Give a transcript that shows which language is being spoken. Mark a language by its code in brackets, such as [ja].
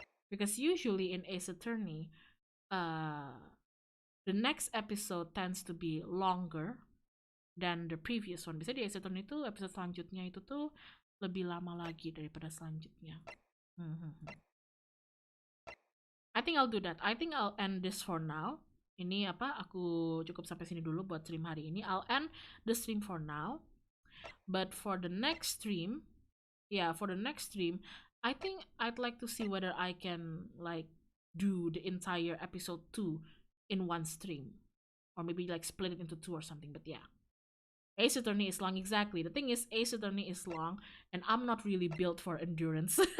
[en] Because usually in Ace Attorney, the next episode tends to be longer than the previous one. [id] Bisa di Ace Attorney itu episode selanjutnya itu tuh lebih lama lagi daripada selanjutnya. [en] I think I'll do that. I think I'll end this for now. [id] Ini aku cukup sampai sini dulu buat stream hari ini. [en] I'll end the stream for now. But for the next stream, I think I'd like to see whether I can like do the entire episode 2 in one stream, or maybe like split it into 2 or something. But yeah, Ace Attorney is long. Exactly. The thing is, Ace Attorney is long, and I'm not really built for endurance.